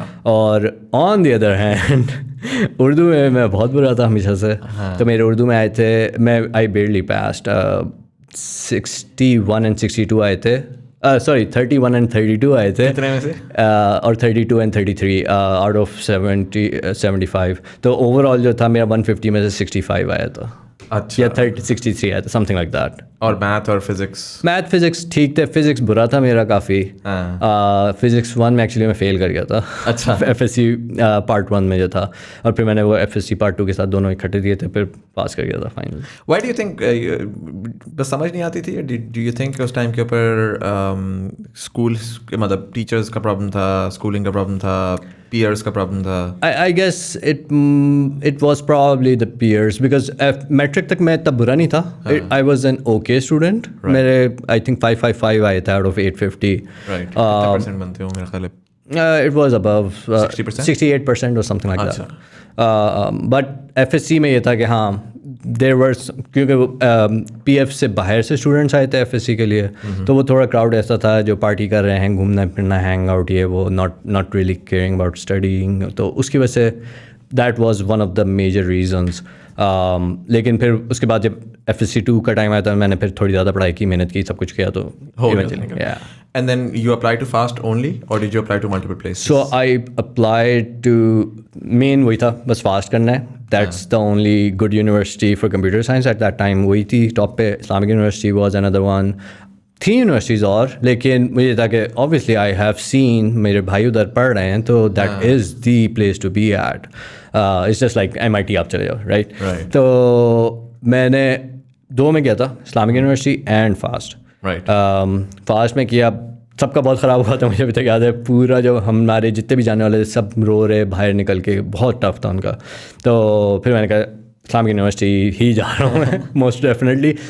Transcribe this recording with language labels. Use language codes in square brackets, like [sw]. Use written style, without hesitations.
[ur] اور [en] on the other hand [ur] Urdu میں بہت برا تھا ہمیشہ سے, تو میرے اردو میں آئے تھے, میں [en] I barely passed [ur] 61 and 62 آئے تھے, [en] sorry [ur] 31 and 32 آئے تھے, اور 32 and 33 آؤٹ آف 75. تو اوور آل جو تھا میرا 150 میں سے 65 آیا تھا. اچھا, یا 63 آیا تھا, [en] Something like that. [ur] اور میتھ اور فزکس؟ میتھ فزکس ٹھیک تھے, فزکس برا تھا میرا کافی. فزکس 1 میں ایکچولی میں فیل کر گیا تھا. اچھا, FSC پارٹ 1 میں جو تھا, اور پھر میں نے وہ FSC پارٹ 2 کے ساتھ دونوں اکٹھے دیے تھے, پھر پاس کر گیا تھا final. [en] why do you think [ur] بس سمجھ نہیں آتی تھی, [en] do you think [ur] اس time کے اوپر اسکولس مطلب ٹیچرس کا پرابلم تھا, اسکولنگ کا پرابلم تھا, پیئرس کا پرابلم تھا؟ [en] I guess it was probably the peers, because [ur] matric تک میں اتنا برا نہیں تھا. [en] I was an okay student. [ur] میرے [en] I think 555 [ur] آئے تھے [en] out of 850. Right. [ur] کتنے پرسنٹ بنتے ہو میرا خیال ہے؟ [en] It was above 68% or something like that. [ur] But FSC میں یہ تھا کہ ہاں [en] there were, [ur] کیونکہ PF سے باہر سے اسٹوڈنٹس آئے تھے FSC کے لیے, تو وہ تھوڑا کراؤڈ ایسا تھا جو پارٹی کر رہے ہیں, گھومنا پھرنا, [en] hang out, [ur] یہ وہ, [en] Not really caring about studying. [ur] تو اس کی وجہ سے [en] That was one of the major reasons. [ur] لیکن پھر اس کے بعد جب FSC 2 کا ٹائم آیا تھا, میں نے پھر تھوڑی زیادہ پڑھائی کی, محنت کی, سب کچھ کیا, تو [en] And then you applied to FAST only, or did you apply to multiple places? So I applied to main [ur] وہی تھا, بس فاسٹ کرنا ہے. [en] That's the only good university for computer science at that time. [ur] وہی تھی top پہ. [en] Islamic University was another one. [ur] تھی universities اور, لیکن مجھے تھا کہ [en] obviously I have seen [ur] میرے بھائی ادھر پڑھ رہے ہیں, تو [en] that is the place to be at. It's just like MIT [ur] آپ چلے جاؤ, [en] right? [ur] تو میں نے 2 میں کیا تھا, Islamic university and fast. Fast میں کیا, سب کا بہت خراب ہوا تھا, مجھے ابھی تک یاد ہے پورا. جب ہمارے جتنے بھی جانے والے سب رو رہے باہر نکل کے, بہت ٹف تھا ان کا. تو پھر میں نے کہا اسلامک یونیورسٹی ہی جا رہا ہوں میں, [en] Most definitely.